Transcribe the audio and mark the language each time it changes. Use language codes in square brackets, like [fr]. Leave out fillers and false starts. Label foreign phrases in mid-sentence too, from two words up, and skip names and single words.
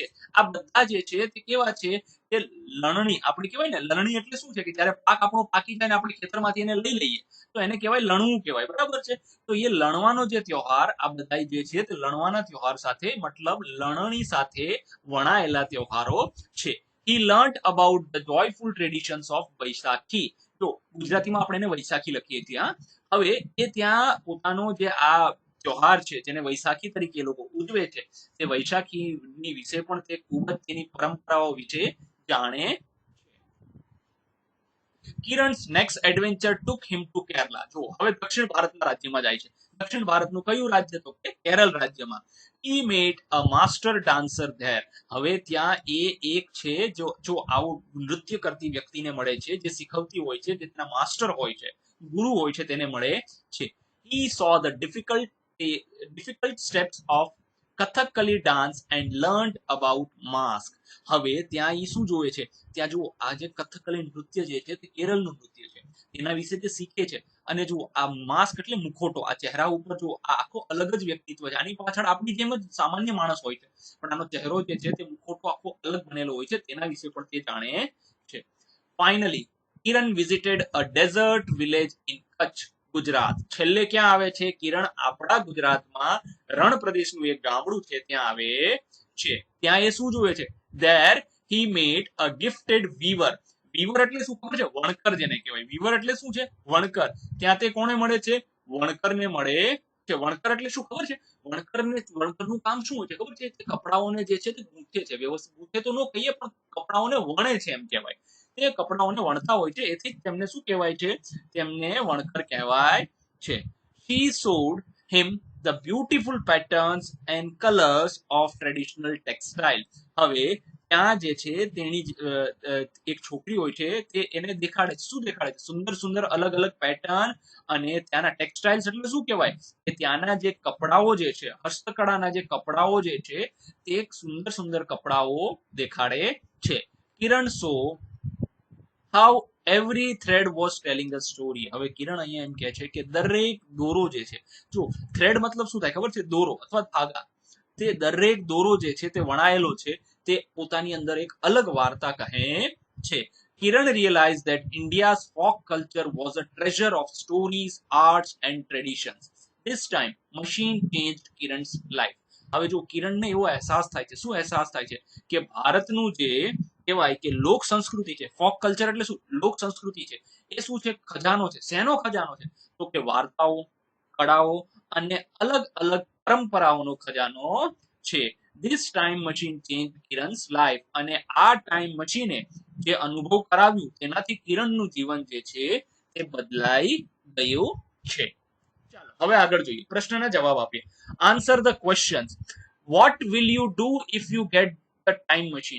[gu] આ બધા જે છે તે કેવા છે કે લણણી, આપણે કહેવાય ને લણણી એટલે શું છે કે જ્યારે પાક આપણો પાકી જાય ને આપણે ખેતરમાંથી એને લઈ લઈએ તો એને કહેવાય લણવું કહેવાય, બરાબર છે. તો એ લણવાનો જે તહેવાર, આ બધા જે છે તે લણવાના તહેવાર સાથે, મતલબ લણણી સાથે વણાયેલા તહેવારો છે. [en] He learnt about the joyful traditions of વૈશાખી. [gu] જો ગુજરાતીમાં આપણે એને વૈશાખી લખીએ છીએ. હવે એ ત્યાં પોતાનો જે આ તહેવાર છે જેને વૈશાખી તરીકે લોકો ઉજવે છે, તે વૈશાખીની વિશે પણ તે ખૂબ જ તેની પરંપરાઓ વિશે જાણે. [en] કિરણ's next adventure took him to Kerala. [gu] જો હવે દક્ષિણ ભારતના રાજ્યમાં જાય છે. દક્ષિણ ભારતનું કયું રાજ્ય? તો કે કેરળ રાજ્યમાં. [en] He met a master dancer there. [gu] હવે ત્યાં એ એક છે જો આવું નૃત્ય કરતી વ્યક્તિને મળે છે, જે શીખવતી હોય છે, જે તેના માસ્ટર હોય છે, ગુરુ હોય છે, તેને મળે છે. [en] He saw the difficult steps of કથકલી dance and learned about mask. [gu] હવે ત્યાં એ શું જોવે છે? ત્યાં જુઓ, આ જે કથકલી નૃત્ય જે છે તે કેરળનું નૃત્ય છે, એના વિશે તે શીખે છે. અને જુઓ, આ માસ્ક એટલે મુખોટો, આ ચહેરા ઉપર જુઓ, આ આખો અલગ જ વ્યક્તિત્વ છે. આની પાછળ આપણી જેમ જ સામાન્ય માણસ હોય છે, પણ આનો ચહેરો જે છે તે મુખોટો આખો અલગ બનેલો હોય છે, તેના વિશે પણ તે જાણે છે. [en] finally કિરણ visited a desert village in કચ્છ, ગુજરાત. [gu] છેલ્લે ક્યાં આવે છે કિરણ? આપણા ગુજરાતમાં રણ પ્રદેશનું એક ગામડું છે ત્યાં આવે છે. ત્યાં એ શું જોવે છે? [en] there he met a gifted weaver. [gu] વીવર એટલે શું ખબર છે? વણકર જેને કહેવાય. વીવર એટલે શું છે? વણકર. ત્યાં તે કોને મળે છે? વણકરને મળે છે. વણકર એટલે શું ખબર છે? વણકરનું કામ શું હોય છે ખબર છે? તે કપડાઓને જે છે તે ગૂંથે છે. વ્યવસ્થિત ગૂંથે તો ન કહીએ, પણ કપડાઓને વણે છે એમ કહેવાય. તે કપડાઓને વણતા હોય છે, એથી તેમને શું કહેવાય છે? તેમને વણકર કહેવાય છે. [en] She showed him the beautiful patterns and colors of traditional textile. [gu] હવે ત્યાં જે છે તેની એક છોકરી હોય છે, તે એને દેખાડે છે. શું દેખાડે છે? સુંદર સુંદર અલગ અલગ પેટર્ન અને ત્યાંના ટેક્સટાઇલ્સ એટલે શું કહેવાય? કે ત્યાંના જે કપડાઓ જે છે, હસ્તકળાના જે કપડાઓ જે છે, તે સુંદર સુંદર કપડાઓ દેખાડે છે. [en] કિરણ saw how every thread was telling a story. [gu] હવે કિરણ અહીંયા એમ કહે છે કે દરેક દોરો જે છે, જો થ્રેડ મતલબ શું થાય ખબર છે? દોરો અથવા ધાગા. તે દરેક દોરો જે છે તે વણાયેલો છે, તે પોતાની અંદર એક અલગ વાર્તા કહે છે. [en] કિરણ realized that India's folk culture was a treasure of stories, arts and traditions. This time machine changed Kiran's life. [gu] હવે જો કિરણને એવો અહેસાસ થાય છે. શું અહેસાસ થાય છે? કે ભારતનું જે કહેવાય કે લોક સંસ્કૃતિ છે, [en] folk culture [gu] એટલે શું? લોક સંસ્કૃતિ છે, એ શું છે? ખજાનો છે. શેનો ખજાનો છે? તો કે વાર્તાઓ, કળાઓ અને અલગ અલગ પરંપરાઓનો ખજાનો છે. [en] This time machine changed Kiran's life. [gu] અને આ [en] time machine [gu] જે અનુભવ કરાવ્યું, તેનાથી કિરણનું જીવન જે છે તે બદલાઈ ગયું છે. ચાલો હવે આગળ જોઈએ, પ્રશ્નના જવાબ આપીએ. [en] answer the questions. what will you do if you get the time machine?